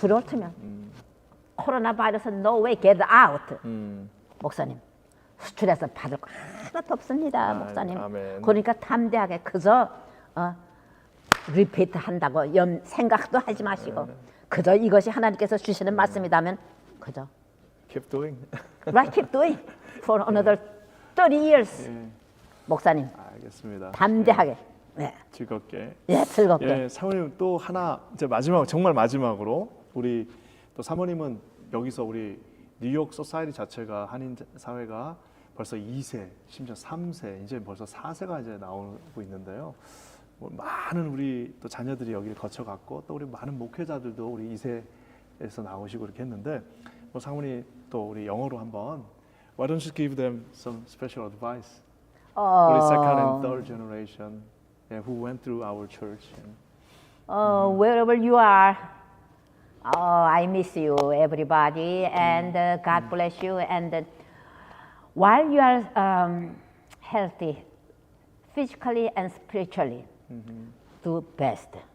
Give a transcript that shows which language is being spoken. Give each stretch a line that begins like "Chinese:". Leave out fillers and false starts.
Korean: 들어올 테면 코로나 바이러스
English: no way get out.
Korean: 목사님 수출해서 받을 거 하나도 없습니다. 목사님. 아멘. 그러니까 담대하게 그저 리피트 한다고 생각도 하지 마시고 그저 이것이 하나님께서 주시는 말씀이라면 그저
English: Keep doing. right keep doing for another 30 years.
Korean: 예. 목사님 알겠습니다. 담대하게 네. 즐겁게. 예, 즐겁게. 예, 사모님 또 하나 이제 마지막 정말 마지막으로 우리 또 사모님은 여기서 우리 뉴욕 소사이티 자체가 한인 사회가 벌써 2세, 심지어 3세, 이제 벌써 4세가 이제 나오고 있는데요. 뭐 많은 우리 또 자녀들이 여기를 거쳐갔고 또 우리 많은 목회자들도 우리 2세에서 나오시고 이렇게 했는데 뭐 사모님 또 우리 영어로 한번
English: Why don't you give them some special advice?
Korean: 우리
English: second and third generation who went through our church. Wherever you are, I miss you, everybody, and God bless you. And while you are healthy, physically and spiritually, do best.